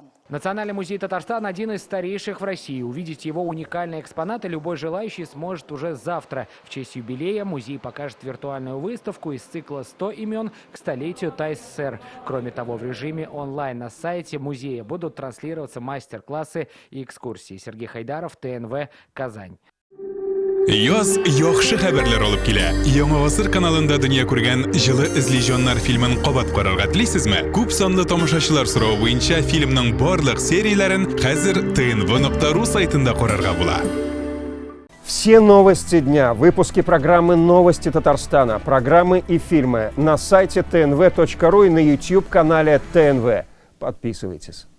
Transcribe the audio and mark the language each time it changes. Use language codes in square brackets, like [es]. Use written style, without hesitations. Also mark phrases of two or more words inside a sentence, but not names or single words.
[ru] Национальный музей Татарстан – один из старейших в России. Увидеть его уникальные экспонаты любой желающий сможет уже завтра. В честь юбилея музей покажет виртуальную выставку из цикла «100 имен к столетию ТАССР». Кроме того, в режиме онлайн на сайте музея будут транслироваться мастер-классы и экскурсии. Сергей Хайдаров, ТНВ, Казань. [tt] Яз яхшы хәбәрләр алып килә. Яңа гасыр каналында дөнья күргән җылы эзле фильмын кабат карарга телисезме? Күп санлы тамашачылар соравы буенча фильмның барлык серияләрен хәзер tnv.ru сайтында карарга була. [ru] Все новости дня, выпуски программы «Новости Татарстана», программы и фильмы на сайте tnv.ru и на YouTube-канале ТНВ. Подписывайтесь.